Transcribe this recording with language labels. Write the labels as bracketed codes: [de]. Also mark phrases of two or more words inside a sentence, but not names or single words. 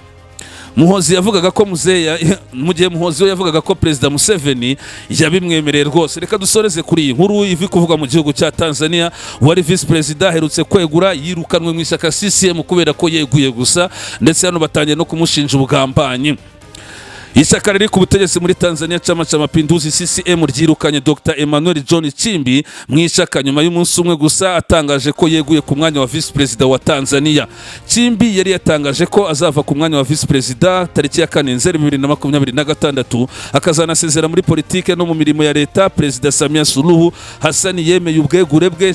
[rw] Muhoozi yavugaga ko mu gihe Muhoozi we yavugaga ko Perezida Museveni yabimwemereye rwose. Reka dusoreze kuri iyi nkuru ivi kuvuga mu gihugu cya Tanzania. Wari [en] Vice President [rw] aherutse kwegura yirukanwe mu ishyaka CCM kubera ko yeguye gusa, ndetse hano batangiye no kumushinja ubugambanyi. Ishyaka riri ku butegetsi muri Tanzania Chama cha Mapinduzi CCM ryirukanye Dr. Emmanuel John Chimbi mu ishyaka nyuma y'umunsi umwe gusa atangaje ko yeguye ku mwanya wa [en] Vice President [rw] wa Tanzania. Chimbi yari yatangaje ko azava ku mwanya wa [en] Vice President [rw] tariki ya 4 Nzeri 2026 akazanasezera muri politike no mu mirimo ya leta. Perezida Samia Suluhu Hassan yemeye ubwegure bwe.